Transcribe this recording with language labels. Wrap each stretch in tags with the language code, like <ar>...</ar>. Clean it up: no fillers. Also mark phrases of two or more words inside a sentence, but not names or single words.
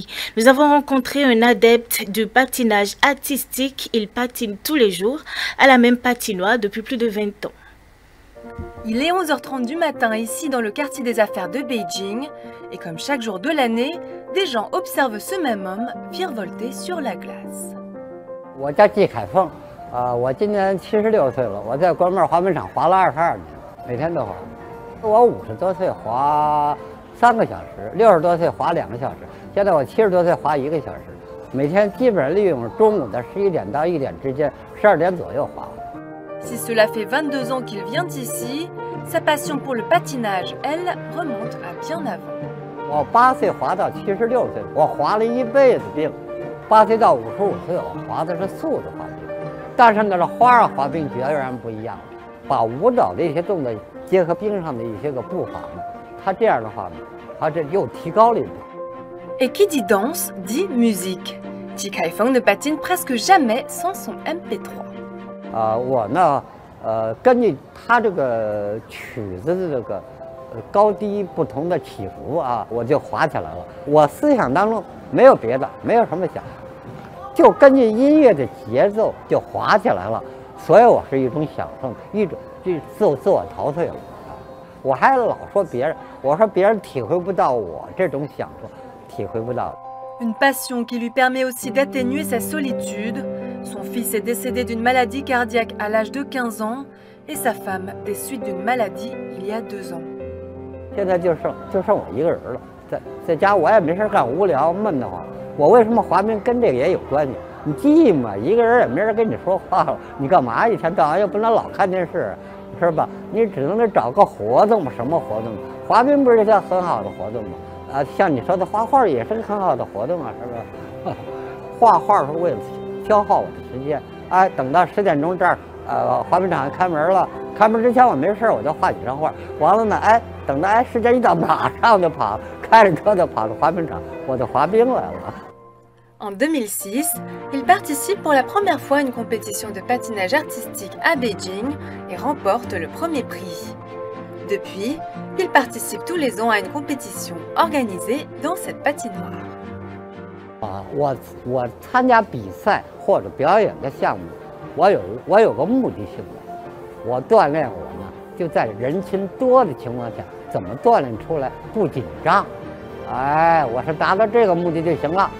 <fr>Nous avons rencontré un adepte du patinage artistique. Il patine tous les jours à la même patinoire depuis plus de 20 ans. Il est 11h30 du matin ici dans le quartier des affaires de Beijing et comme chaque jour de l'année, des gens observent ce même homme virevolter sur la glace.</fr> <zh>我叫季凯凤，我今年76岁了，我在关门滑冰场滑了22年，每天都滑。我50多岁滑3个小时，60多岁滑2个小时，现在我70多岁滑1个小时，每天基本上利用中午的11点到1点之间，12点左右滑。</zh> <fr>Si cela fait 22 ans qu'il vient ici, sa passion pour le patinage, elle, remonte à bien avant.</fr> <zh>我8岁滑到76岁，我滑了一辈子冰。8岁到55岁，我滑的是速度滑冰，但是呢，这花样滑冰决然不一样，把舞蹈的一些动作结合冰上的一些个步伐呢，它这样的话呢，它这又提高了一步。</zh> <fr>Et qui dit danse dit musique. Ji Kaifeng ne patine presque jamais sans son MP3.</fr> <zh>我呢，根据它这个曲子的这个高低不同的起伏啊，我就滑起来了。我思想当中没有别的，没有什么想。 就根据音乐的节奏就滑起来了，所以我是一种享受，一种自我陶醉了。我还老说别人，我说别人体会不到我这种享受，体会不到。</zh> <fr>Une passion qui lui permet aussi d'atténuer sa solitude. Son fils est décédé d'une maladie cardiaque à l'âge de 15 ans et sa femme des suites d'une maladie il y a 2 ans.</fr> <zh>现在就剩我一个人了，在家我也没事干，无聊闷得慌。我为什么滑冰跟这个也有关系？你寂寞，一个人也没人跟你说话了，你干嘛一天到晚又不能老看电视，是吧？你只能找个活动嘛，什么活动？滑冰不是一个很好的活动吗？啊，像你说的画画也是个很好的活动啊，是吧？画画是为了消耗我的时间。哎，等到10点钟这儿，滑冰场开门了，开门之前我没事我就画几张画，完了呢，哎，等到时间一到，马上就跑，开着车就跑到滑冰场，我就滑冰来了。</zh> <fr>En 2006, il participe pour la première fois à une compétition de patinage artistique à Beijing et remporte le premier prix. Depuis, il participe tous les ans à une compétition organisée dans cette patinoire.</fr> <zh>我参加比赛或者表演的项目，我有个目的性的，我锻炼我呢就在人群多的情况下，怎么锻炼出来不紧张？哎，我是达到这个目的就行了。</zh>